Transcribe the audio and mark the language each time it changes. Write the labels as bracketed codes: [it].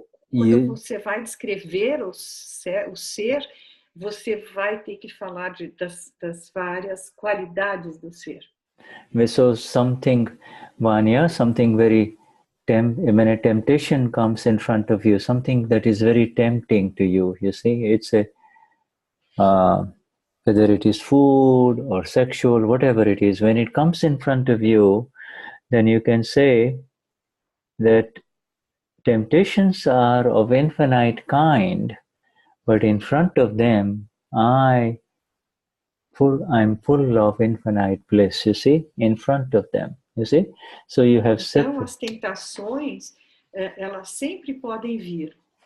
[pt] quando você vai descrever o ser, você vai ter que falar das várias qualidades do ser. [en] So something, Vanya, something very when a temptation comes in front of you, something that is very tempting to you, you see, it's a whether it is food or sexual, whatever it is, when it comes in front of you, then you can say that temptations are of infinite kind, but in front of them, I'm full of infinite bliss, you see, in front of them, you see? So you have [pt] Então, as tentações, elas sempre podem vir.